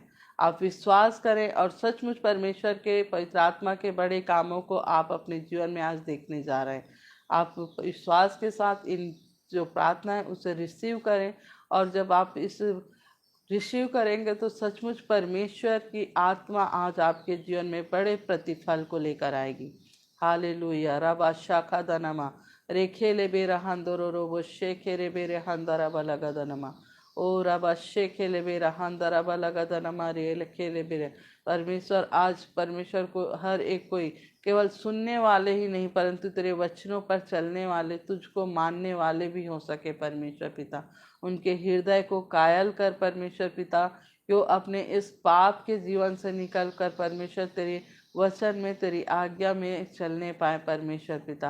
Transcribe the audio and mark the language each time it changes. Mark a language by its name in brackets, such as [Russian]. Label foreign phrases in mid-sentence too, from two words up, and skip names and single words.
[Hindi] आप विश्वास करें और सचमुच परमेश्वर के पवित्र आत्मा के बड़े कामों को आप अपने जीवन में आज देखने जा रहे हैं। आप विश्वास के साथ इन जो प्रार्थना है उसे रिसीव करें, और जब आप इस रिसीव करेंगे तो सचमुच परमेश्वर की आत्मा आज आपके जीवन में बड़े प्रतिफल को लेकर आएगी। हालेलुया। रबा शाखा दनमा रेखे ले बेरा हंदोरो रोबो शेखे रे बेरे हंदरा बलगदनमा ओ रबा शेखे ले बेरा हंदरा बलगदनमा रे खेले बेरे। परमेश्वर आज परमेश्वर को हर एक कोई केवल सुनने वाले ही नहीं परंतु तेरे वचनों पर चलने वाले, तुझको मानने वाले भी हो सके परमेश्वर पिता। उनके हृदय को कायल कर परमेश्वर पिता, जो अपने इस पाप के जीवन से निकल कर परमेश्वर तेरे वचन में, तेरी आज्ञा में चलने पाए परमेश्वर पिता।